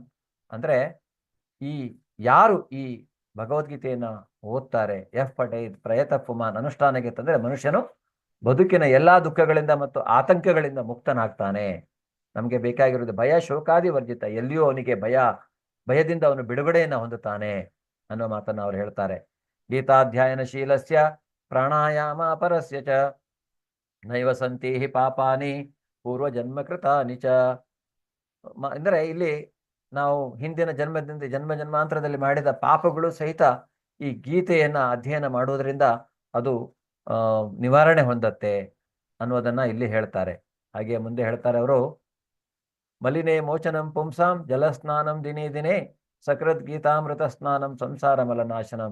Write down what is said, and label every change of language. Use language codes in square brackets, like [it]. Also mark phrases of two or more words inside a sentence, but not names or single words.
[kn] ಅಂದ್ರೆ ಯಾರು ಈ ಭಗವದ್ಗೀತೆಯನ್ನ ಓದ್ತಾರೆ, [sa] ಯಃ ಪಠೇತ್ ಪ್ರಯತ ಪುಮಾನ್, [kn] ಅನುಷ್ಠಾನಕ್ಕೆ ತಂದ್ರೆ ಮನುಷ್ಯನು ಬದುಕಿನ ಎಲ್ಲಾ ದುಃಖಗಳಿಂದ ಮತ್ತು ಆತಂಕಗಳಿಂದ ಮುಕ್ತನಾಗ್ತಾನೆ. ನಮಗೆ ಬೇಕಾಗಿರೋದು [sa] ಭಯ ಶೋಕಾದಿ ವರ್ಜಿತ, [kn] ಎಲ್ಲಿಯೂ ಅವನಿಗೆ ಭಯದಿಂದ ಅವನು ಬಿಡುಗಡೆಯನ್ನ ಹೊಂದುತ್ತಾನೆ ಅನ್ನೋ ಮಾತನ್ನು ಅವರು ಹೇಳ್ತಾರೆ. [sa] ಗೀತಾಧ್ಯಾಯನ ಶೀಲಸ್ಯ ಪ್ರಾಣಾಯಾಮ ಪರಸ್ಯ ಚ ನೈವ ಸಂತಿ ಪಾಪಾನಿ ಪೂರ್ವ ಜನ್ಮ ಕೃತಾನಿ ಚ. [kn] ಅಂದರೆ ಇಲ್ಲಿ ನಾವು ಹಿಂದಿನ ಜನ್ಮಾಂತರದಲ್ಲಿ ಮಾಡಿದ ಪಾಪಗಳು ಸಹಿತ ಈ ಗೀತೆಯನ್ನ ಅಧ್ಯಯನ ಮಾಡುವುದರಿಂದ ಅದು ನಿವಾರಣೆ ಹೊಂದತ್ತೆ ಅನ್ನೋದನ್ನ ಇಲ್ಲಿ ಹೇಳ್ತಾರೆ. ಹಾಗೆ ಮುಂದೆ ಹೇಳ್ತಾರೆ ಅವರು, [sa] ಮಲಿನೇ ಮೋಚನಂ ಪುಂಸಾಂ ಜಲಸ್ನಾನಂ ದಿನೇ ದಿನೇ ಸಕೃತ್ ಗೀತಾಮೃತ ಸ್ನಾನಂ ಸಂಸಾರ ಮಲನಾಶನಂ.